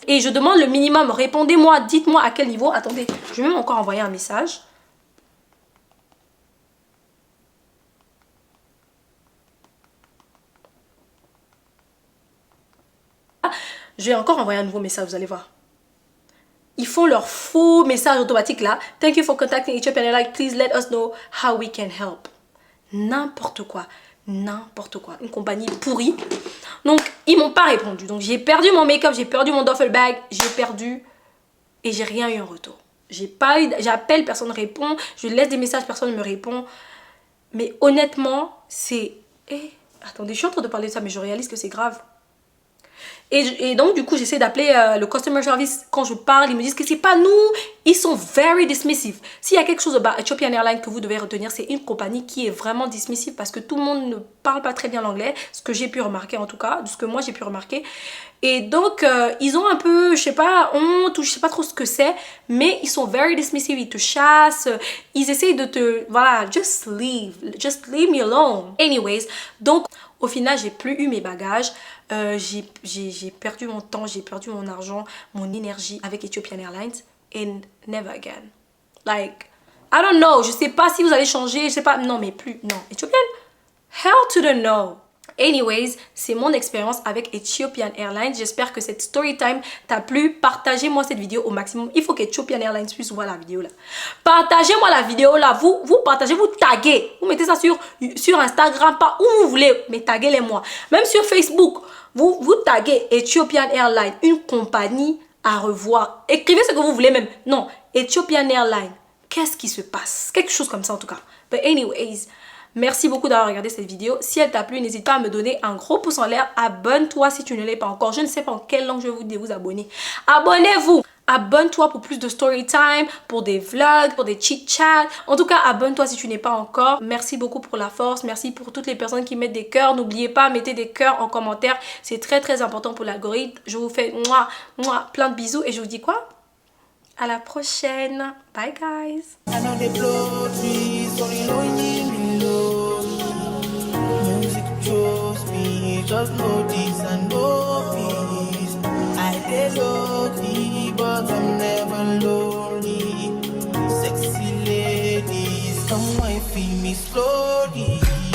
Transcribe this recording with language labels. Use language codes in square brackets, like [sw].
[fr] Et je demande le minimum. Répondez-moi, dites-moi à quel niveau. Attendez, je vais même encore envoyer un message. Je vais encore envoyer un nouveau message, vous allez voir. Ils font leur faux message automatique là. [en] Thank you for contacting Ethiopian Airlines. Please let us know how we can help. [fr] N'importe quoi. N'importe quoi, une compagnie pourrie. Donc ils m'ont pas répondu. Donc j'ai perdu mon make-up, j'ai perdu mon duffel bag, j'ai perdu et j'ai rien eu en retour. J'appelle, personne ne répond, je laisse des messages, personne ne me répond. Mais honnêtement, c'est... attendez, je suis en train de parler de ça, mais je réalise que c'est grave. Et donc, du coup, j'essaie d'appeler le customer service. Quand je parle, ils me disent que c'est pas nous. Ils sont [en] very dismissive. [fr] S'il y a quelque chose about Ethiopian Airlines que vous devez retenir, c'est une compagnie qui est vraiment dismissive parce que tout le monde ne parle pas très bien l'anglais. Ce que j'ai pu remarquer en tout cas, de ce que moi j'ai pu remarquer. Et donc, ils ont un peu, je sais pas, honte ou je sais pas trop ce que c'est. Mais ils sont [en] very dismissive. [fr] Ils te chassent. Ils essayent de te... [en] Voilà, just leave. Just leave me alone. Anyways, donc... [fr] Au final, j'ai plus eu mes bagages, j'ai perdu mon temps, j'ai perdu mon argent, mon énergie avec Ethiopian Airlines [en] and never again. Like, I don't know, [fr] je sais pas si vous allez changer, je sais pas, non mais plus, non. [en] Ethiopian, hell to the no. [fr] Anyways, c'est mon expérience avec Ethiopian Airlines. J'espère que cette story time t'a plu. Partagez-moi cette vidéo au maximum. Il faut qu'Ethiopian Airlines puisse voir la vidéo là. Partagez-moi la vidéo là. Vous partagez, vous taguez. Vous mettez ça sur Instagram, pas où vous voulez, mais taguez-les moi. Même sur Facebook, vous taguez Ethiopian Airlines, une compagnie à revoir. Écrivez ce que vous voulez même. Non, Ethiopian Airlines. Qu'est-ce qui se passe? Quelque chose comme ça en tout cas. [en] But anyways, [fr] Merci beaucoup d'avoir regardé cette vidéo. Si elle t'a plu, n'hésite pas à me donner un gros pouce en l'air. Abonne-toi si tu ne l'es pas encore. Je ne sais pas en quelle langue je vais vous abonner. Abonnez-vous! Abonne-toi pour plus de story time, pour des vlogs, pour des chit-chats. En tout cas, abonne-toi si tu n'es pas encore. Merci beaucoup pour la force. Merci pour toutes les personnes qui mettent des cœurs. N'oubliez pas, mettez des cœurs en commentaire. C'est très très important pour l'algorithme. Je vous fais plein de bisous et je vous dis quoi? À la prochaine. [en] Bye guys. I know they blow trees, only lonely melody. Music chose me, just know this and know peace. I dey lonely, but I'm never lonely. Sexy ladies, come and feel me slowly.